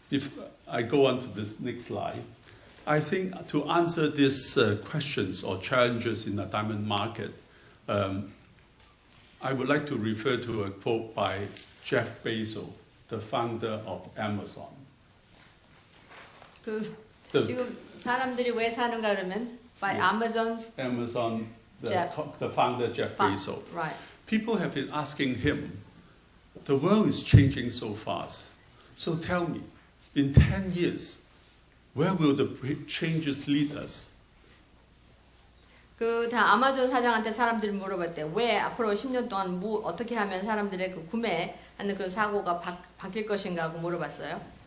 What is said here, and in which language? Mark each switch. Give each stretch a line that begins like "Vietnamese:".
English: If I go on to this next slide. I think to answer these questions or challenges in the diamond market, I would like to refer to a quote by Jeff Bezos, the founder of Amazon.
Korean: 지금 사람들이 왜 사는가 그러면 by Amazon,
English: the founder Jeff Bezos. Right. People have been asking him, the world is changing so fast. So tell me, in 10 years, where will the changes lead us?
Korean: 다 아마존 사장한테 사람들이 물어봤대. 왜 앞으로 10년 동안 어떻게 하면 사람들의 구매하는 그 사고가 바뀔 것인가 하고 물어봤어요.